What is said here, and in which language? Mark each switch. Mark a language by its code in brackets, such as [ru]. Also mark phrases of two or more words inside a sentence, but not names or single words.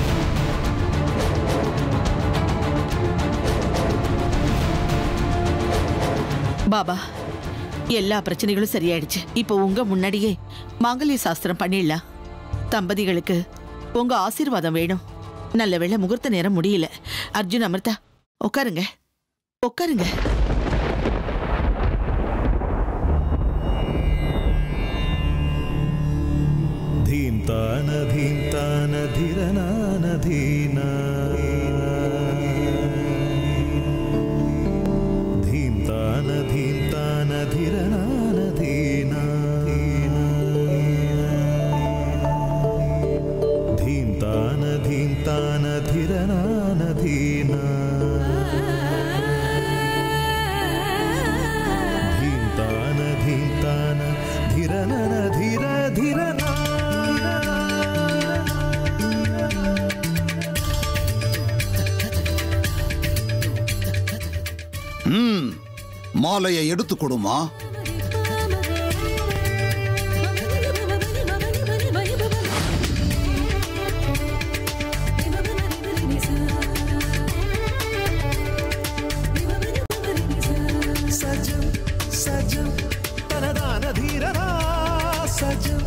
[ta] பாபா, எல்லா பிரச்சனைகளும் சரியாயிடுச்சு. இப்போ உங்க முன்னாடியே மாங்கல்ய சாஸ்திரம் பண்ணிடலாம். தம்பதிகளுக்கு உங்க ஆசீர்வாதம் வேணும். நல்ல வேளை முகூர்த்த நேரம் முடியல. அர்ஜுன், அமிர்தா, உட்காருங்க, உட்காருங்க. धीम्तान धीम्तान धीरनान धीना धीम्तान धीम्तान धीरनान धीना धीम्तान धीम्तान धीरनान धीना धीम्तान धीम्तान धीरनान धीर धीरना மாலையை எடுத்து கொடுமா. सजम सजम तनदान धीरना सजम